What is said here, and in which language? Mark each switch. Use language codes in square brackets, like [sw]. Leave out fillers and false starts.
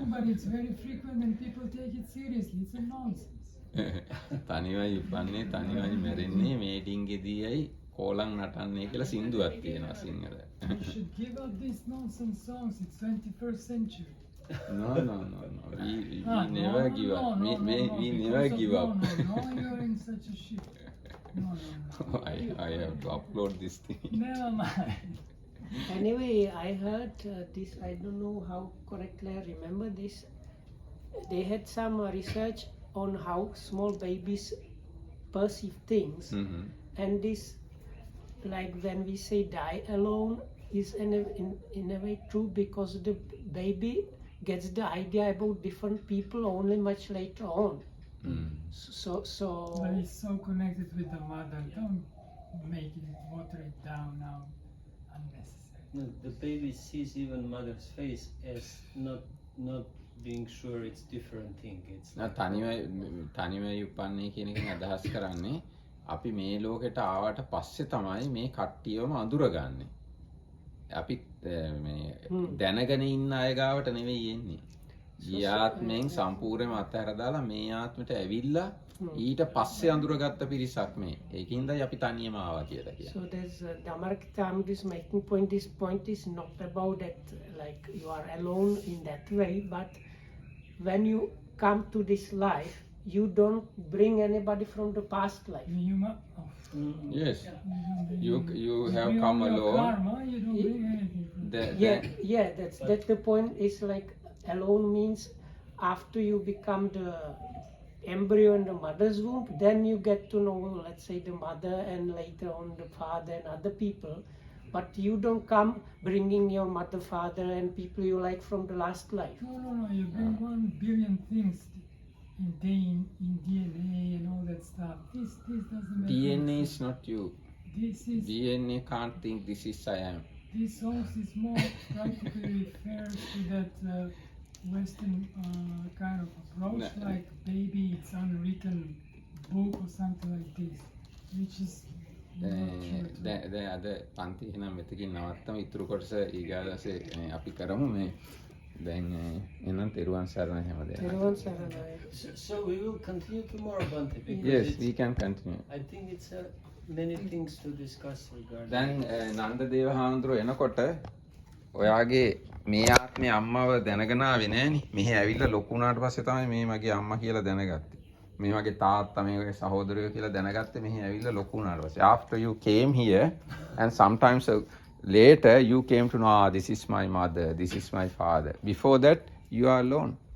[en] song, but it's very frequent and people take it seriously. It's a nonsense. [si] තනිවයි උපන්නේ තනිවයි මැරෙන්නේ මේටින්ගෙදීයි කෝලං නටන්නේ කියලා සින්දුවක් තියෙනවා Sinhala. [en] You should give up these nonsense songs. It's 21st century. No. We Ah, never give up. We never because of give up. No, you're in such a shit. No. I have to upload this thing. Never mind. anyway, I heard this. I don't know how correctly I remember this. They had some research on how small babies perceive things, and this, like when we say die alone, is in a way true, because the baby gets the idea about different people only much later on. So But it's so connected with the mother. Don't make it, water it down now. Unnecessary. No, the baby sees even mother's face as not being sure it's different thing. It's like, [si] තනිවයි උපන්නේ කියන එකෙන් අදහස් කරන්නේ අපි මේ ලෝකෙට ආවට පස්සේ තමයි මේ කට්ටියවම අඳුරගන්නේ. අපි මේ දැනගෙන ඉන්න අය ගාවට නෙවෙයි එන්නේ. ගිය ආත්මයෙන් සම්පූර්ණයෙන්ම අත්හැර දාලා මේ ආත්මෙට ඇවිල්ලා ඊට පස්සේ අඳුරගත්ත පිරිසක් මේ. ඒකින්දයි අපි තනියම ආවා කියලා කියන්නේ. [en] So there's Dhammarkitam is making point. This point is not about that like you are alone in that way, but when you come to this life, you don't bring anybody from the past life. Yes. You You have bring come all your alone. karma, you don't bring anything. Yeah, that's the point. Is like alone means after you become the embryo in the mother's womb, then you get to know, let's say, the mother and later on the father and other people. But you don't come bringing your mother, father, and people you like from the last life. No. You bring 1 billion things in DNA and all that stuff. This doesn't make any DNA sense. is not you. This is DNA can't think this is I am. This songs is more practically refers to that Western kind of approach, No. like baby, it's unwritten book or something like this, which is not true. [si] දැන් අද පන්ති එහෙනම් මෙතකින් නවත්තම ඉතුරු කොටස ඊගාදසේ අපි කරමු මේ දැන් එහෙනම් තෙරුවන් සරණයි හැමදේම. [en] Everyone Saranaya. so we will continue tomorrow, Bhante, because Yes, it's- we can continue. I think it's many things to discuss regarding. [si] දැන් නන්දදේව හාමුදුරුවෝ එනකොට ඔයාගේ මේ ආත්මේ අම්මව දැනගෙන ආවේ නෑනේ. මෙහි ඇවිල්ලා ලොකු වුණාට පස්සේ තමයි මේ මගේ අම්මා කියලා දැනගත්තේ. මේ මගේ තාත්තා මේ වගේ සහෝදරයෝ කියලා දැනගත්තේ මෙහි ඇවිල්ලා ලොකු වුණාට පස්සේ. [en] After you came here and sometimes later you came to know, this is my mother, this is my father. Before that you are alone.